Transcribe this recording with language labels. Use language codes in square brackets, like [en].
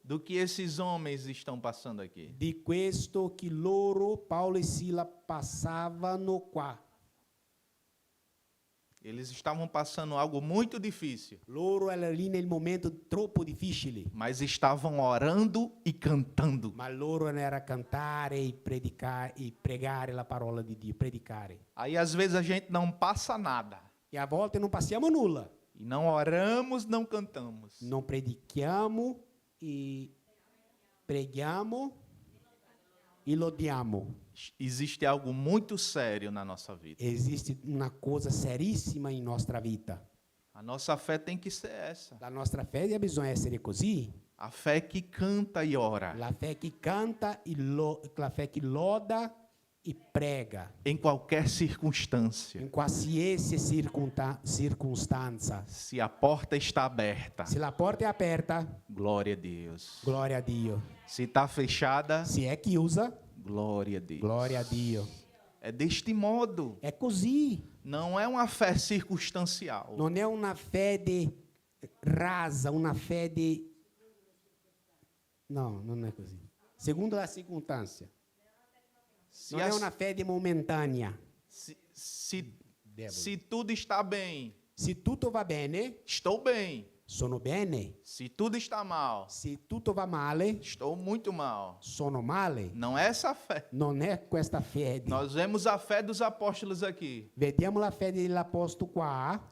[pt] do que esses homens estão passando aqui. [it] di questo che loro, Paolo e Sila, passavano qua. [pt] Eles estavam passando algo muito difícil, [it] Loro erano lì nel momento troppo difficile, [pt] mas estavam orando e cantando. [it] ma loro era a cantare e predicare e pregare la parola di Dio, predicare. [pt] Aí às vezes a gente não passa nada. [it] E a volte non passiamo nulla, [pt] E não oramos, não cantamos. [it] non predichiamo e preghiamo e lodiamo. [pt] Existe algo muito sério na nossa vida. [it] Esiste una cosa serissima in nostra vita. [pt] A nossa fé tem que ser essa. [it] La nostra fede bisogna essere così. [pt] A fé que canta e ora. [it] La fé che canta, la fé che loda e prega [pt] em qualquer circunstância. [it] in qualsiasi circostanza. [pt] Se a porta está aberta, [it] Se la porta è aperta, [pt] glória a Deus. [it] gloria a Dio. [pt] Se está fechada, [it] Se è chiusa, [pt] glória a Deus. [it] gloria a Dio. [pt] É deste modo. [it] È così. [pt] Não é uma fé circunstancial. [it] Non è una fede rasa, una fede... No, non è così. Secondo la circostanza. [pt] Se, [it] Non è as- una fede momentanea. [pt] se tudo está bem, [it] Se tutto va bene, [pt] estou bem. [it] sono bene. [pt] Se tudo está mal, [it] Se tutto va male, [pt] estou muito mal. [it] sono male. [pt] Não é essa fé. [it] Non è questa fede. [pt] Nós vemos a fé dos apóstolos aqui, [it] Vediamo la fede dell'apostolo qua.